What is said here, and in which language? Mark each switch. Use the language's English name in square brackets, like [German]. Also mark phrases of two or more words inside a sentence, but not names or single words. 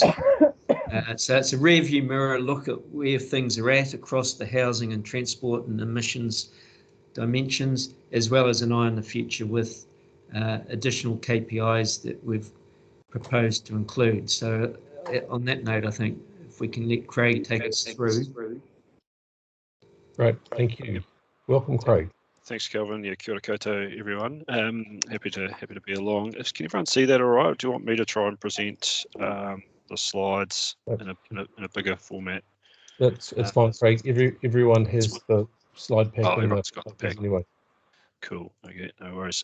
[English] So it's a rear view mirror look at where things are at across the housing and transport and emissions dimensions, as well as an eye on the future with additional KPIs that we've proposed to include. So on that note, I think if we can let Craig take us through. Right, thank you. Welcome, Craig. Thanks, Kelvin. Yeah, [Māori] kia ora koutou, [English] everyone. Happy to be along. Can everyone see that all right? Do you want me to try and present the slides in a bigger format? It's fine, Craig. Everyone has the slide pack. Everyone's got the pack anyway. Cool. Okay, no worries.